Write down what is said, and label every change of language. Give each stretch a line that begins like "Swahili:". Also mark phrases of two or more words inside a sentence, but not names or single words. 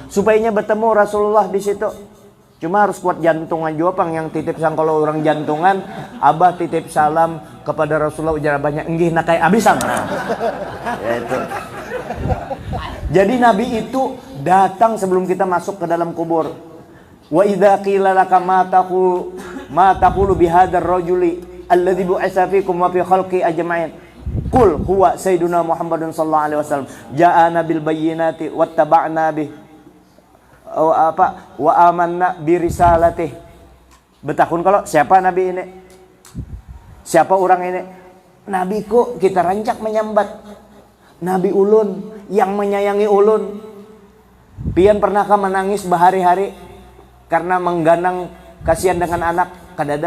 Banjar: Supaya bertemu Rasulullah di situ. Cuma harus kuat jantungan juga pang yang titip sang. Kalau orang jantungan, abah titip salam kepada Rasulullah, ujar abahnya enggih nakai abisan. Ya itu. Jadi Nabi itu datang sebelum kita masuk ke dalam kubur.
Arabic: وإذا قيل لك ما تقول بهذا الرجل الذي بعث فيكم وفي الخلق أجمعين. قل هو سيدنا محمد صلى الله عليه وسلم جاءنا بالبينات واتبعنا به. وآمنا برسالته.
Banjar: Betakun kalau siapa Nabi ini? Siapa orang ini? Nabiku kita rancak menyambat. Nabi ulun yang menyayangi ulun. Pian pernahkah menangis berhari-hari karena mengganang kasihan dengan anak?